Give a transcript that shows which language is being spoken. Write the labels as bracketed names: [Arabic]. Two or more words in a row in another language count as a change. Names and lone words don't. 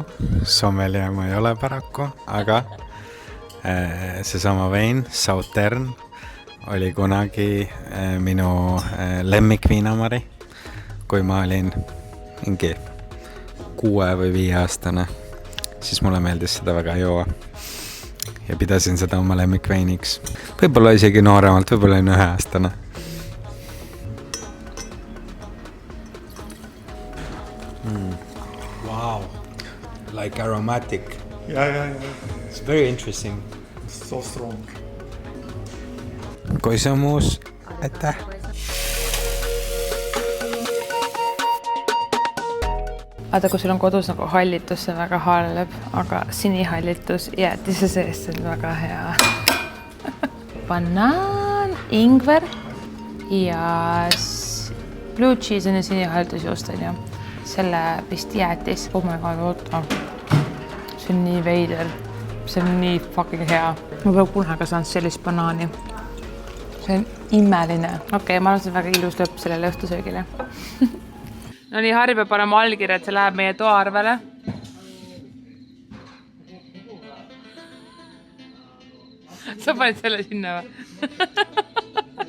[Estonian] Sommelier ma ei ole paraku, aga seesama vein, Sautern, oli kunagi minu lemmikviinamari, kui ma olin mingi 6 või 5 aastane, siis mulle meeldis seda väga juua ja pidasin seda oma lemmikveiniks. Võib-olla isegi nooremalt, võib-olla olin 1 aastane. [English] Wow, like aromatic. Yeah. It's very interesting. So strong. [Estonian] Koisamuus, aitäh! Vaata, kui sul on kodus nagu hallitus, see väga halb, aga sinihallitus jäätise sees, see on väga hea. Banaan, ingver ja [English] blue cheese [Estonian] on ja sinihallitusjuust on ju. Selle vist jäätis. [English] Oh my god, [Estonian] oota. See on nii veider. See on nii [English] fucking hea. [Estonian] Ma peab kunagi saanud sellist banaani. See on imeline. Okei, ma arvan, see on väga ilus lõpp sellele õhtusöögile. No nii, Harri peab panema allkirja, et see läheb meie toaarvele. Sa panid selle sinna või?